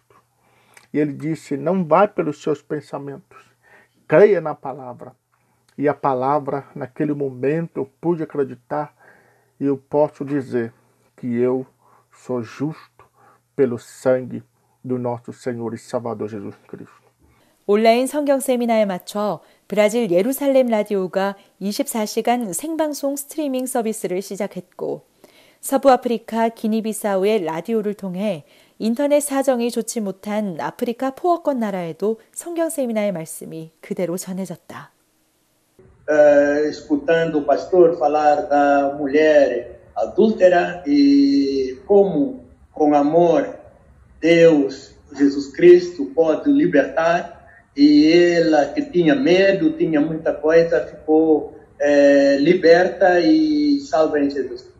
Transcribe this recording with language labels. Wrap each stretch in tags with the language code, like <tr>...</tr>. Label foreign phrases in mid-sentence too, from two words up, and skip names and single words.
<pt>E ele disse, não vai pelos seus pensamentos, creia na palavra. E a palavra, naquele momento, eu pude acreditar e eu posso dizer que eu sou justo pelo sangue do nosso Senhor e Salvador Jesus Cristo.</pt> <ko>온라인 성경 세미나에 맞춰 브라질 예루살렘 라디오가 24시간 생방송 스트리밍 서비스를 시작했고 서부 아프리카 기니비사우의 라디오를 통해 인터넷 사정이 좋지 못한 아프리카 포어권 나라에도 성경 세미나의 말씀이 그대로 전해졌다.</ko> <pt>Escutando o pastor falar da mulher adúltera e como com amor Deus, Jesus Cristo pode libertar e ela que tinha medo, tinha muita coisa, ficou liberta e salva em Jesus Cristo.</pt>